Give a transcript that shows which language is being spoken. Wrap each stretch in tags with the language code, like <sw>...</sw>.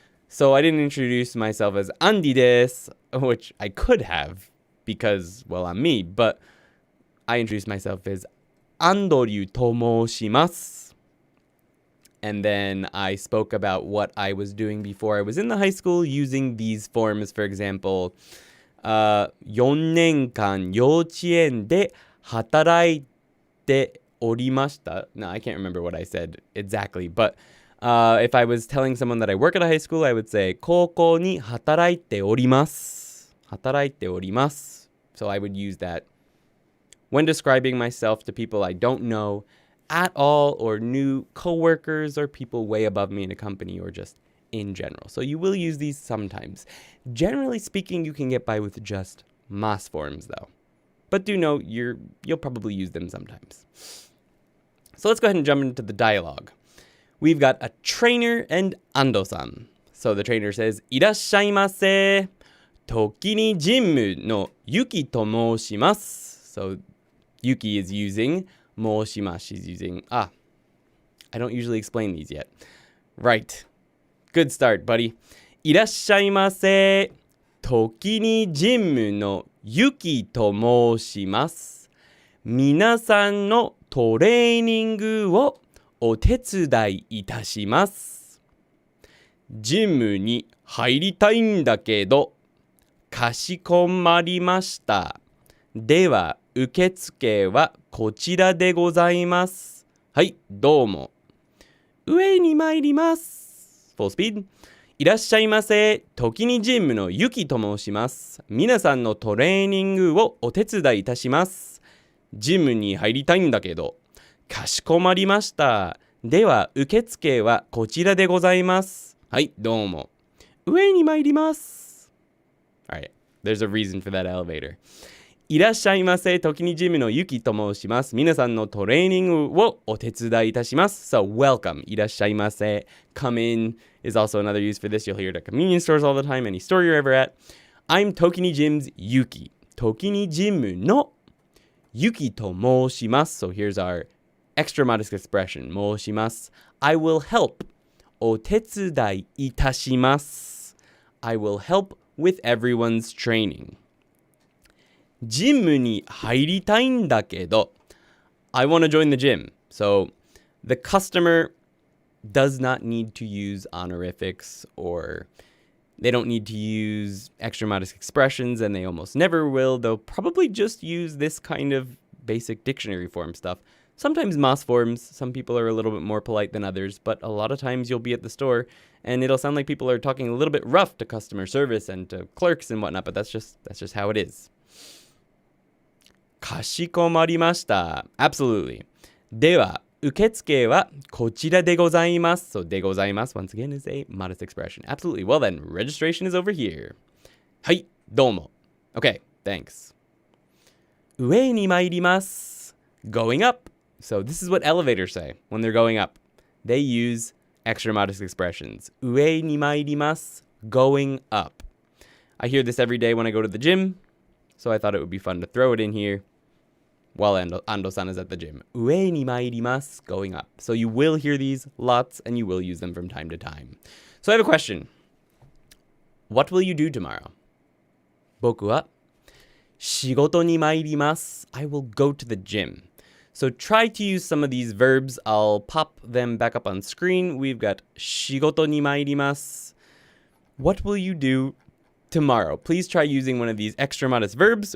<en>So I didn't introduce myself as</en> <ja>アンディです,</ja> <en>which I could have because, well, I'm me, but I introduced myself as</en> <ja>アンドリューと申します.</ja> <en>And then I spoke about what I was doing before I was in the high school using these forms. For example,</en> <ja>4年間幼稚園で働いておりました.</ja> <en>No, I can't remember what I said exactly. But if I was telling someone that I work at a high school, I would say</en> <ja>高校に働いております. 働いております.</ja> <en>So I would use that when describing myself to people I don't know at all, or new coworkers or people way above me in a company, or just in general. So you will use these sometimes. Generally speaking, you can get by with just mas forms though. But do know you'll probably use them sometimes. So let's go ahead and jump into the dialogue. We've got a trainer and Ando-san. So the trainer says,</en> <ja>いらっしゃいませ. Tokini Jimu no Yuki to moshimasu.</ja> <en>So Yuki is using 申します. She's using, I don't usually explain these yet. Right. Good start, buddy.</en> <ja>いらっしゃいませ. Tokini Jimu no Yuki to 申します. 皆さんのトレーニングをお手伝いいたします。ジムに入りたいんだけど、かしこまりました。では、受付はこちらでございます。はい、どうも。上に参ります。</ja> <en>Full speed.</en> <ja>いらっしゃいませ。時にジムのゆきと申します。皆さんのトレーニングをお手伝いいたします。ジムに入りたいんだけど、かしこまりました。では、受付はこちらでございます。はい、どうも。上に参ります。</ja> <en>Alright, there's a reason for that elevator.</en> <ja>いらっしゃいませ。時にジムのゆきと申します。皆さんのトレーニングをお手伝いいたします。</ja> <en>So, welcome.</en> <ja>いらっしゃいませ.</ja> <en>Come in is also another use for this. You'll hear it at convenience stores all the time, any store you're ever at. I'm Tokini Gym's Yuki.</en> <ja>Tokini Gym no Yuki to 申します.</ja> <en>So, here's our extra modest expression.</en> <ja>申します.</ja> <en>I will help.</en> <ja>お手伝いいたします.</ja> <en>I will help with everyone's training.</en> <ja>ジムに入りたいんだけど</ja> <en>I want to join the gym. So the customer does not need to use honorifics or They don't need to use extra modest expressions, and they almost never will. They'll probably just use this kind of basic dictionary form stuff. Sometimes Moss forms. Some people are a little bit more polite than others, but a lot of times you'll be at the store and it'll sound like people are talking a little bit rough to customer service and to clerks and whatnot, but that's just how it is.</en> <ja>Kashikomarimashita.</ja> <en>Absolutely.</en> <ja>では、受付はこちらでございます.</ja> <en>So, でございます once again is a modest expression. Absolutely. Well then, registration is over here.</en> <ja>はい、どうも.</ja> <en>Okay, thanks.</en> <ja>上に参ります.</ja> <en>Going up. So, this is what elevators say when they're going up. They use extra modest expressions.</en> <ja>上に参ります.</ja> <en>Going up. I hear this every day when I go to the gym, so I thought it would be fun to throw it in here while Ando-san is at the gym.</en> <ja>上に参ります.</ja> <en>Going up. So you will hear these lots, and you will use them from time to time. So I have a question. What will you do tomorrow?</en> <ja>僕は仕事に参ります.</ja> <en>I will go to the gym. So try to use some of these verbs. I'll pop them back up on screen. We've got</en> <ja>仕事に参ります.</ja> <en>What will you do tomorrow? Please try using one of these extra modest verbs.</en>